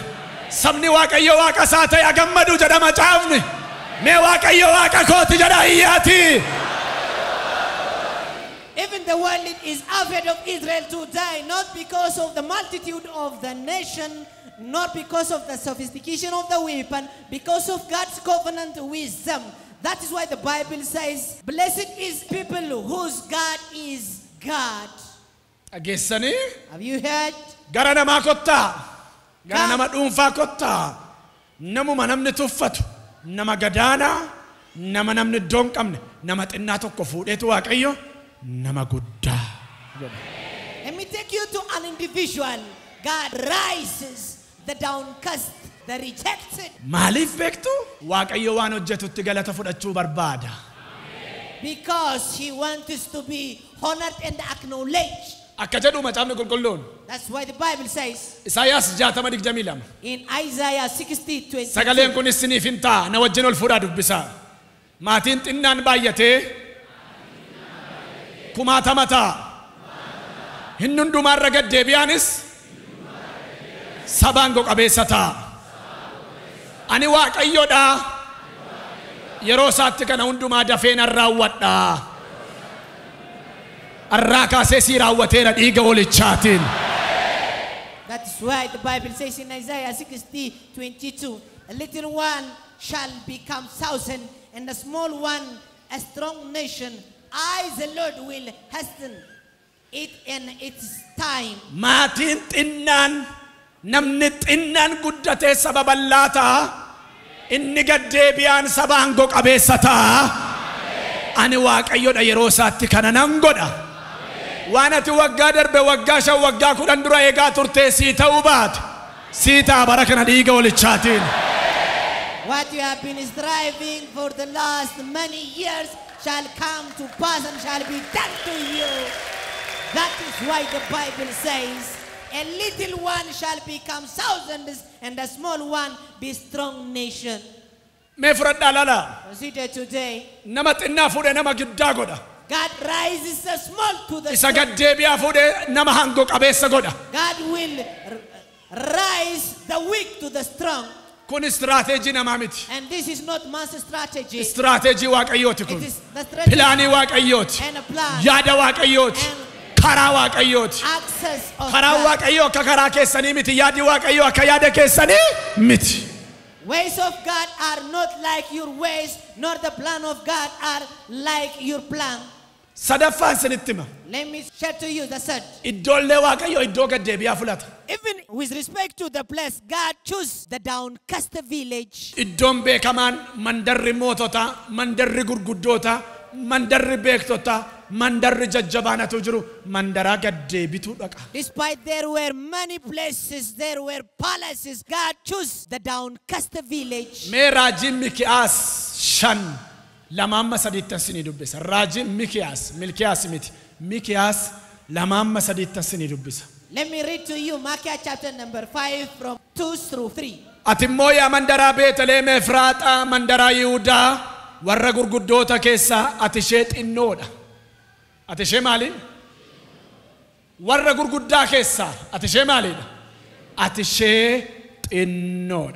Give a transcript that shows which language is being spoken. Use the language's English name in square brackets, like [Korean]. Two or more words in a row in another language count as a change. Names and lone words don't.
[Oromo] Sabni Waaqayyo Waaqa isaa ta'e gammadu jedha macaafni. Mee Waaqayyo Waaqa kooti jedha iyyaati. [English] Even the world is afraid of Israel today, not because of the multitude of the nation, not because of the sophistication of the weapon, because of God's covenant wisdom. That is why the Bible says, blessed is people whose God is God. [Oromo] Dhageessanii? [English] Have you heard? [Oromo] Gara namaa kottaa. Gara nama dhuunfaa kottaa. Namuma namni tuffatu. Nama gadaanaa. Nama namni iddoo hin qabne. Nama xinnaa tokko fuudheetu Waaqayyo. Nama guddaa. [English] Let me take you to an individual. God rises the downcast, the rejected. [Oromo] Maaliif beektu? Waaqayyo waan hojjetutti galata fudhachuu barbaada. [English] Because he wants us to be honored and acknowledged. [Oromo] Akka jedhu macaafni qulqulluun. [English] That's why the Bible says [Oromo] Isaayaas 60:22. [English] in Isaiah 60:22. [Oromo] Sagaleen kun isiniif hin ta'a na wajjin ol fuudhaa dubbisaa. Maatiin xinnaan baay'atee kumaatama ta'a. Hin hundumaarra gaddeebi'aanis sabaan qabeessa ta'a. Ani Waaqayyoodha. Yeroo isaatti kana hundumaa dafee nan raawwadha. Arraa kaasee si raawwateera dhiiga walichaatiin. [English] That is why the Bible says in Isaiah 60:22, a little one shall become thousand, and a small one a strong nation. I, the Lord, will hasten it in its time. [Oromo] Maatiin xinnaan namni xinnaan guddatee saba bal'aa ta'a. Inni gaddeebi'aan saba aangoo qabeessa ta'a. Ani Waaqayyoodha yeroo isaatti kana nan godha. Waan ati waggaa darbe waggaa shan waggaa kudhan dura eegaa turtee sii ta'uu baate sii ta'a bara kana dhiiga walichaatiin. [English] What you have been striving for the last many years shall come to pass and shall be done to you. That is why the Bible says, a little one shall become thousands, and a small one be strong nation. [Oromo] Mee fudhadhaa lala. [English] Consider today, [Oromo] Nama xinnaa fuudhee nama guddaa godha. [English] God rises the small to the [Oromo] Isa [English] strong. [Oromo] gaddeebi'aa fuudhee nama aangoo qabeessa godha. [English] God will rise the weak to the strong. [Oromo] Kun istiraatejii namaa miti. [English] And this is not man's strategy. [Oromo] Istiraatejii Waaqayyooti [English] It [Oromo] kun. [English] is the strategy [Oromo] Pilaanii Waaqayyooti. [English] and a plan. [Oromo] Yaada Waaqayyooti. [English] And [Oromo] Karaa Waaqayyooti. [English] access of [Oromo] Karaa [English] God. [Oromo] Waaqayyoo akka karaa keessanii miti. Yaadi Waaqayyoo akka yaada keessanii miti. [English] Ways of God are not like your ways, nor the plan of God are like your plan. [Oromo] Sadaffaan isinitti hima. [English] Let me share to you the third. [Oromo] Iddoollee Waaqayyoo iddoo gaddeebi'aa filata. [English] Even with respect to the place, God chose the downcast village. [Oromo] Iddoon beekamaan mandarri mootota, mandarri gurguddoota, mandarri beektota mandarri jajjabaanatu jiru mandaraa gaddeebituu dhaqa. [English] Despite there were many places, there were palaces, God chose the downcast village. [Oromo] Mee raajiin Mikiyaas 2:3 sinii dubbisa. Raajiin Mikiyaas miti. Mikiyaas 2:3 sinii dubbisa. [English] Let me read to you Micah chapter number 5 from 2 through 3. [Oromo] Ati immoo yaa mandaraa Beetlehem Efraaxaa mandaraa Yihuudaa warra gurguddoota keessaa ati ishee xinnoodha. Ati ishee maali? Warra gurguddaa keessaa ati ishee maaliidha? Ati ishee xinnoodha.